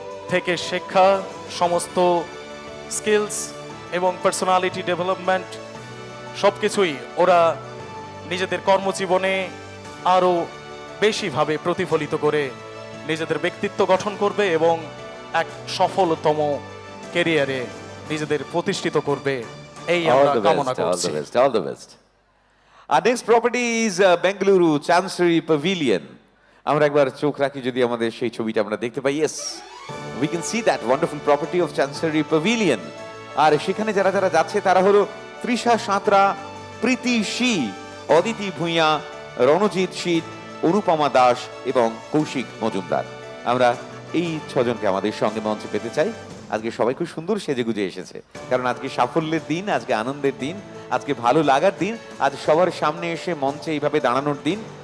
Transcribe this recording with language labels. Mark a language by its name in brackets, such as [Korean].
[Bangla] থেকে শিক্ষা, সমস্ত স্কিলস এবং পার্সোনালিটি ডেভেলপমেন্ট সব কিছুই ওরা নিজেদের কর্মজীবনে আরও বেশিভাবে প্রতিফলিত করে নিজেদের ব্যক্তিত্ব গঠন করবে এবং এক সফলতম ক্যারিয়ারে নিজেদের প্রতিষ্ঠিত করবে, এই আমরা কামনা করছি। [English] All the best. Our next property is Bengaluru Chancery Pavilion. [Bangla] আমরা একবার চোখ রাখি যদি আমাদের সেই ছবিটা আমরা দেখতে পাই। [English] Yes, we can see that wonderful property of Chancery Pavilion. [Bangla] আর সেখানে যারা যারা যাচ্ছে তারা হলো তৃষা সাঁতরা, প্রীতি শি, অদিতি ভূঁইয়া, রণজিৎ শীত, অনুপমা দাস এবং কৌশিক মজুমদার। আমরা এই 6 জনকে আমাদের সঙ্গে মঞ্চে পেতে চাই। আজকে সবাই খুব সুন্দর সেজেগুজে এসেছে, কারণ আজকে সাফল্যের দিন, আজকে আনন্দের দিন, আজকে ভালো লাগার দিন, আজ সবার সামনে এসে মঞ্চে এইভাবে দাঁড়ানোর দিন।